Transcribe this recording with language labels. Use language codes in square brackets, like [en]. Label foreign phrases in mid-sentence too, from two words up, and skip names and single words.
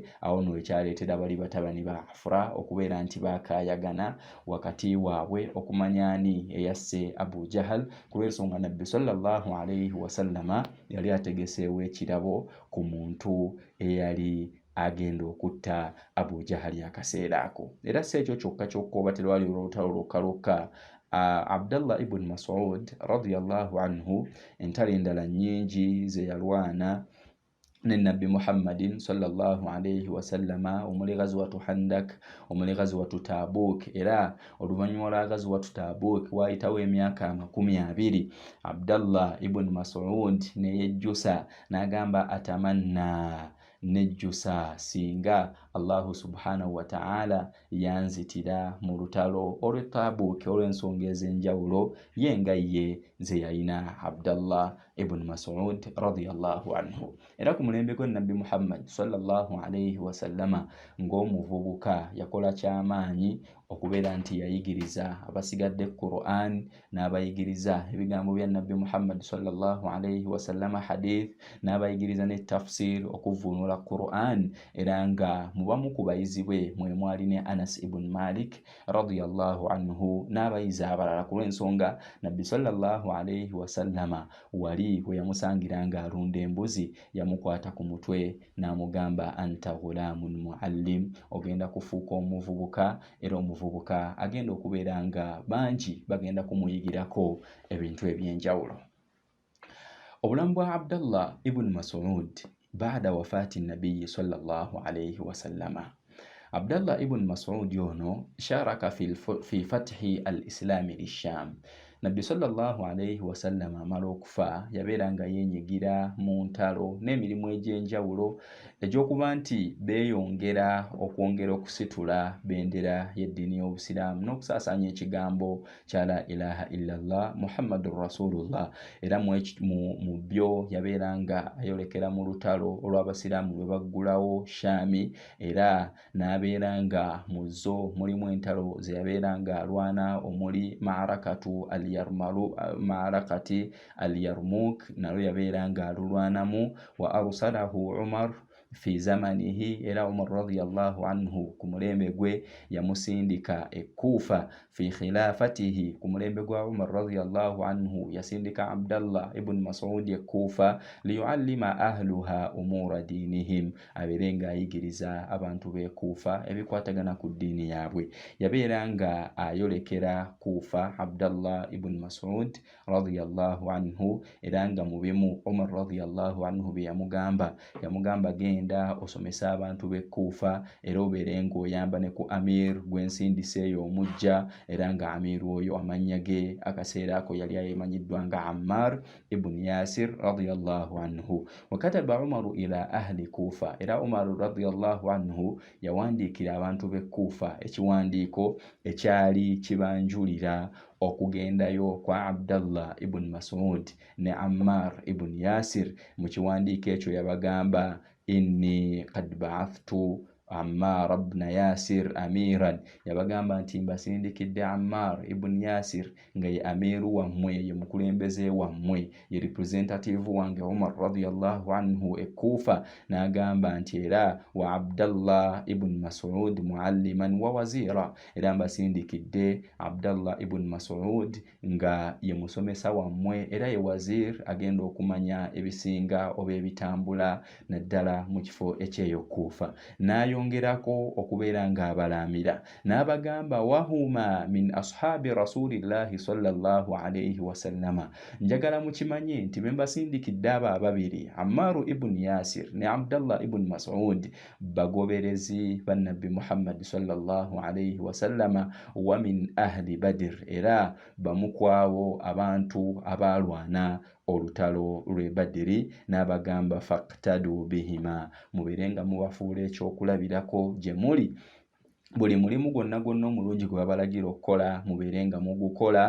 [lg] Awo nno ekyaleetera bali batabani ba Afra okubeera nti baakaayagana wakati waabwe okumanya ani eyasse Abu Jahal, kulw'ensonga Nabbi [ar] صلى الله عليه وسلم [lg] yali ategeseewo ekirabo ku muntu eyali agenda okutta Abu Jahal akaseera ako. Era si ekyo kyokka kyokka oba terwali olutalo lwokka. Abdallah ibn Mas'ud [ar] رضي الله عنه [lg] entalo endala nnyingi ze yalwana ne Nabbi Muhammadin [ar] صلى الله عليه وسلم, [lg] omuli ghazwatu Handak, omuli ghazwatu Tabuk. Era oluvannyuma lwa ghazwatu Tabuk waayitawo emyaka 20. Abdallah ibn Mas'ud ne yejjusa n'agamba atamanna nejjusa singa [ar] الله سبحانه وتعالى [lg] yanzitira mu lutalo olw'e Tabuk olw'ensonga ez'enjawulo yenga ye ze yalina Abdallah ibn Mas'ud [ar] رضي الله عنه. [lg] Era ku mulembe gwa Nabbi Muhammad [ar] صلى الله عليه وسلم [lg] ng'omuvubuka yakola ky'amaanyi okubeera nti yayigiriza abasigadde Qur'an n'abayigiriza ebigambo bya Nabbi Muhammad [ar] صلى الله عليه وسلم [lg] hadith, n'abayigiriza ne tafsir okuvvuunula Qur'an. Era nga mubamu ku bayizi bwe mwe mwali ne Anas ibn Malik [ar] رضي الله عنه [lg] n'abayizi abalala, ku lw'ensonga Nabbi [ar] صلى الله عليه وسلم [lg] wali we yamusangira ng'alunda embuzi yamukwata ku mutwe n'amugamba [ar] أنت غلام معلم, [lg] ogenda kufuuka omuvubuka era omuvubuka agenda okubeera nga bangi bagenda kumuyigirako ebintu eby'enjawulo. Obulamu bwa [ar] Abdallah ibn Mas'ud بعد وفاة النبي صلى الله عليه وسلم. Abdallah ibn Mas'ud ono شارك في فتح الإسلامي لشام. [lg] Nabbi صلى الله عليه وسلم amala okufa yabeera nga yenyigira mu ntalo n'emirimu egy'enjawulo egy'okuba nti beeyongera okwongera okusitula bendera y'eddiini y'Obusiraamu n'okusaasaanya ekigambo kya [ar] لا إله إلا الله محمد رسول الله. [lg] Era mu byo yabeera nga ayolekera mu lutalo olw'Abasiraamu lwe baggulawo Shaami, era n'abeera nga mu zo mulimu entalo ze yabeera nga alwana omuli maarakati al-Yarmuk nalo yabeera nga alulwanamu. [ar] وأرسله عمر في زمانه, [lg] era Umar [ar] رضي الله عنه [lg] ku mulembe gwe yamusindika e Kufa. [ar] في خلافته, [lg] ku mulembe gwa Umar [ar] رضي الله عنه [lg] yasindika Abdallah ibn Mas'ud e Kufa [ar] ليعلم أهلها أمور دينهم, [lg] abeere nga ayigiriza abantu b'e Kufa ebikwatagana ku ddiini yaabwe. Yabeera nga ayolekera Kufa Abdallah ibn Mas'ud [ar] رضي الله عنه, [lg] era nga mu bimu Umar [ar] رضي الله عنه [lg] bye yamugamba genda osomesa abantu b'e Kufa era obeere ng'oyamba ne ku amir gw'ensindise eyo omujja era nga amir oyo amannya ge akaseera ako yali ayemanyiddwa nga Ammar ibn Yasir radiyallahu anhu. [ar] وكتب عمر إلى أهل الكوفة, [lg] era Umaru [ar] رضي الله عنه [lg] yawandiikira abantu b'e Kufa ekiwandiiko ekyali kibanjulira okugendayo kwa Abdallah ibn Mas'ud ne Ammar ibn Yasir. Mu kiwandiiko ekyo yabagamba [ar] إني قد بعثت عمار بن ياسر أميرا, [lg] yabagamba nti mbasindikidde Ammar ibn Yasir nga ye amiru wammwe, ye mukulembeze wammwe, ye representative wange Umar [ar] رضي الله عنه [lg] e Kufa. N'agamba nti era [ar] وعبد الله بن مسعود معلما ووزيرا, [lg] era mbasindikidde Abdallah ibn Mas'ud nga ye musomesa wammwe era ye wazir, agenda okumanya ebisinga oba ebitambula naddala mu kifo ekyeyo Kufa. N'ayongerako okubeera ng'abalamira n'abagamba [ar] وهما من أصحاب رسول الله صلى الله عليه وسلم, [lg] njagala mukimanye nti mbasindikidde abo ababiri Ammaru ibn Yasir ne Abdallah ibn Mas'ud bagoberezi ba Nabbi Muhammad [ar] صلى الله عليه وسلم ومن أهل بدر, [lg] era bamukwawo abantu abalwana olutalo lw'e Badiri. N'abagamba [ar] فاقتدوا بهما, [lg] mubeerenga mubafuula ekyokulabirako gye muli. Buli mulimu gwonna omulungi gwe babalagira okukola mubeerenga mugukola.